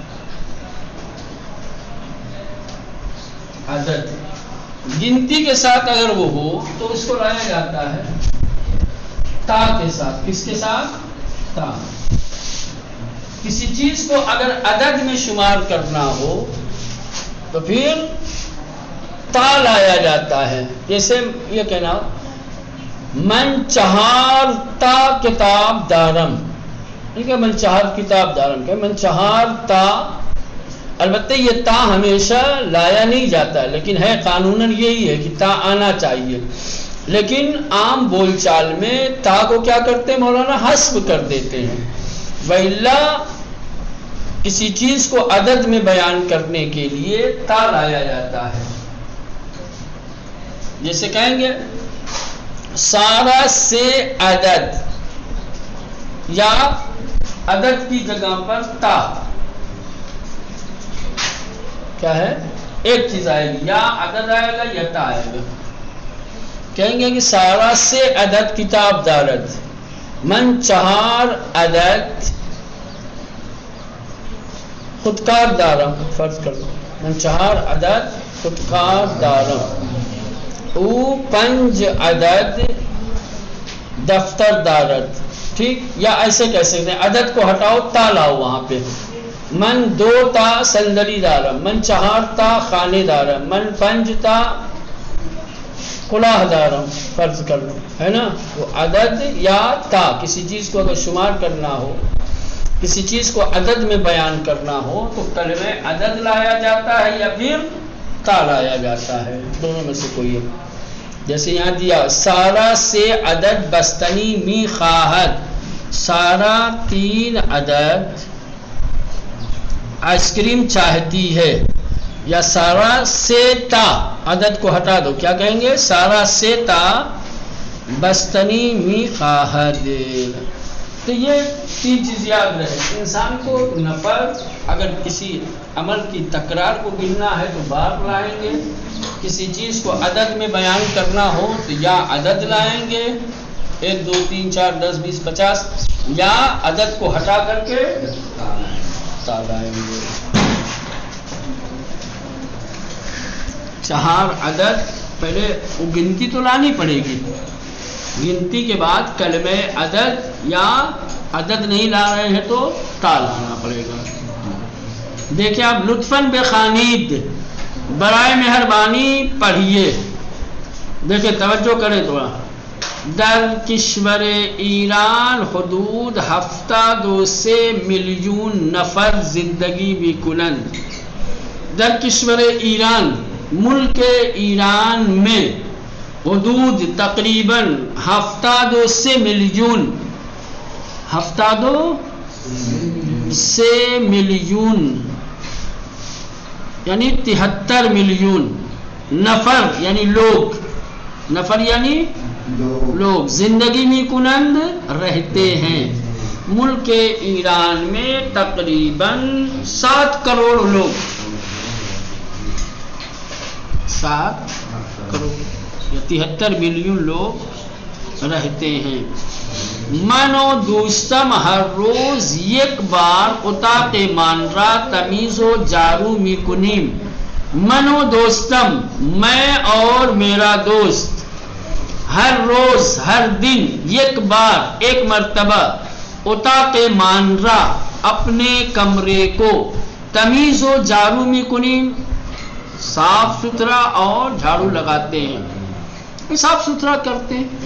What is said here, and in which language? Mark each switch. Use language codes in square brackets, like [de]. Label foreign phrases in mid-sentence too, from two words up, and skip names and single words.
[ur] عدد گنتی کے ساتھ اگر وہ ہو تو اس کو لایا جاتا ہے تا کے ساتھ. کس کے ساتھ؟ تا. کسی چیز کو اگر عدد میں شمار کرنا ہو تو پھر تا لایا جاتا ہے. جیسے یہ کہنا [fa] من 4 تا کتاب دارم. [ur] ٹھیک ہے. [fa] من 4 کتاب دارم کہ من 4 تا. [ur] البتہ یہ تا ہمیشہ لایا نہیں جاتا، لیکن ہے قانوناً یہی ہے کہ تا آنا چاہیے. لیکن عام بول چال میں تا کو کیا کرتے ہیں مولانا؟ حذف کر دیتے ہیں. وَإِلَّا کسی چیز کو عدد میں بیان کرنے کے لیے تا لایا جاتا ہے. جیسے کہیں گے [fa] سارا سے عدد، [ur] یا عدد کی جگہ پر تا کیا ہے؟ ایک چیز آئے گی، یا عدد آئے گا یا تا آئے گا. [fa] کہیں گے کہ سارا سے عدد کتاب دارد. من 4 عدد خودکار دارم. [ur] فرض کر لو [fa] من 4 عدد خودکار دارم. او 5 عدد دفتر دارد. [ur] ٹھیک. یا ایسے کہہ سکتے ہیں عدد کو ہٹاؤ، تا لاؤ وہاں پہ. [fa] من 2 تا صندلی دارم، من 4 تا خانے دارم، من 5 تا کلاه دارم، [ur] فرض کر لو، ہے نا؟ وہ عدد یا تا، کسی چیز کو اگر شمار کرنا ہو، کسی چیز کو عدد میں بیان کرنا ہو تو کلمہ عدد لایا جاتا ہے یا پھر تا لایا جاتا ہے، دونوں میں سے کوئی ہے۔ جیسے یہاں دیا [fa] سارا سے عدد بستنی می خواہد، [ur] سارا 3 عدد آئس کریم چاہتی ہے، یا [fa] سارا سے تا، [ur] عدد کو ہٹا دو، کیا کہیں گے؟ [fa] سارا سے تا بستنی می خواہد۔ [ur] تو یہ 3 چیز یاد رہے، انسان کو نفر اگر کسی عمل کی تکرار کو گننا ہے تو بار لائیں گے، کسی چیز کو عدد میں بیان کرنا ہو تو یا عدد لائیں گے 1 2 3 4 10 20 50، یا عدد کو ہٹا کر کے تا لائیں گے۔ 4 عدد پہلے وہ گنتی تو لانی پڑے گی، گنتی کے بعد کلمہ عدد، یا عدد نہیں لا رہے ہیں تو تا لانا پڑے گا۔ دیکھیں آپ [fa] لطفاً بخوانید، [ur] برائے مہربانی پڑھیے، دیکھیں توجہ کریں تھوڑا۔ [fa] در کشور ایران حدود 72 میلیون نفر زندگی میکنند۔ در کشور ایران، [ur] ملک ایران میں حدود تقریباً 72 میلیون، 72 میلیون یعنی 73 میلیون نفر یعنی لوگ، نفر یعنی لوگ [fa] زندگی میں کنند [ur] رہتے ہیں۔ ملک ایران میں تقریباً 7 کروڑ لوگ، 7 کروڑ یا 73 میلیون لوگ رہتے ہیں۔ [fa] من و دوستم ہر روز 1 بار اتاق مان را تمیز و جارو می کنیم۔ من و دوستم، [ur] میں اور میرا دوست، ہر روز ہر دن 1 بار 1 مرتبہ [fa] اتاق مان را [ur] اپنے کمرے کو [fa] تمیز و جارو می کنیم [ur] صاف ستھرا اور جھاڑو لگاتے ہیں، صاف ستھرا کرتے ہیں۔